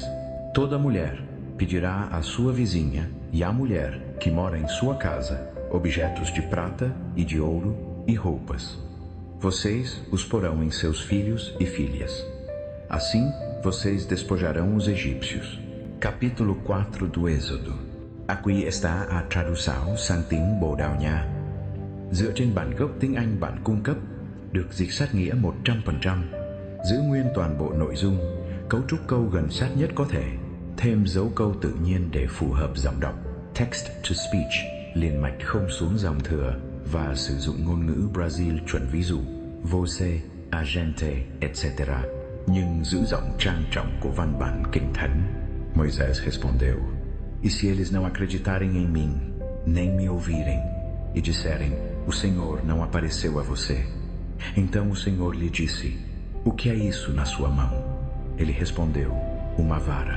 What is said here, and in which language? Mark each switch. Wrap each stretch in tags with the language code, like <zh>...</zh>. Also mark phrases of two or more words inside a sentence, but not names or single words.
<pt>Toda mulher pedirá à sua vizinha e à mulher que mora em sua casa objetos de prata e de ouro e roupas. Vocês os porão em seus filhos e filhas. Assim, vocês despojarão os egípcios. Capítulo 4 do Êxodo. Aqui está a tradução</pt> <vi>sang tiếng Bồ Đào Nha. Dựa trên bản gốc tiếng Anh bạn cung cấp, được dịch sát nghĩa 100%, giữ nguyên toàn bộ nội dung, cấu trúc câu gần sát nhất có thể, thêm dấu câu tự nhiên để phù hợp giọng đọc,</vi> <en>text to speech,</en> <vi>liền mạch không xuống dòng thừa, và sử dụng ngôn ngữ Brazil chuẩn ví dụ,</vi> <pt>você, a gente, etc.,</pt> <vi>nhưng giữ giọng trang trọng của văn bản kinh thánh.</vi> <pt>Moisés respondeu: E se eles não acreditarem em mim, nem me ouvirem, e disserem: O Senhor não apareceu a você? Então o Senhor lhe disse: O que é isso na sua mão? Ele respondeu: Uma vara.</pt>